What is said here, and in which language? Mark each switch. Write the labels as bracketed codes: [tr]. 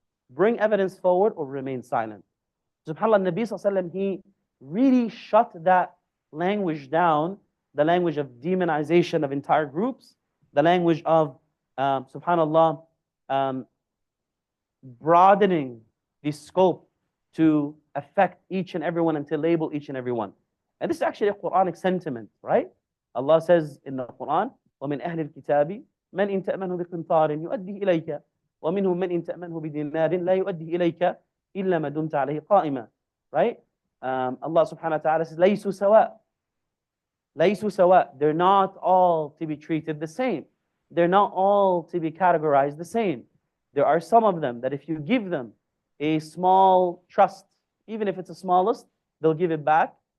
[en] Bring evidence forward or remain silent. SubhanAllah, Nabi Sallallahu Alaihi Wasallam, he really shut that language down, the language of demonization of entire groups, the language of, SubhanAllah, broadening the scope to affect each and everyone and to label each and everyone. And this is actually a Quranic sentiment, right? Allah says in the Quran, [ar] وَمِنْ أَهْلِ الْكِتَابِ مَنْ إِنْ تَأْمَنْهُ بِقِنْطَارٍ يُؤَدِّهِ إِلَيْكَ وَمِنْهُمْ مَنْ إِنْ تَأْمَنْهُ بِدِينَارٍ لَا يُؤَدِّهِ إِلَيْكَ إِلَّا مَا دُمْتَ عَلَيْهِ قَائِمًا. [en] Right? Allah subhanahu wa ta'ala says, [ar] لَيْسُوا سَوَاء. لَيْسُوا سَوَاء. [en] They're not all to be treated the same. They're not all to be categorized the same. There are some of them that if you give them a small trust, even if it's the smallest, they'll give it back.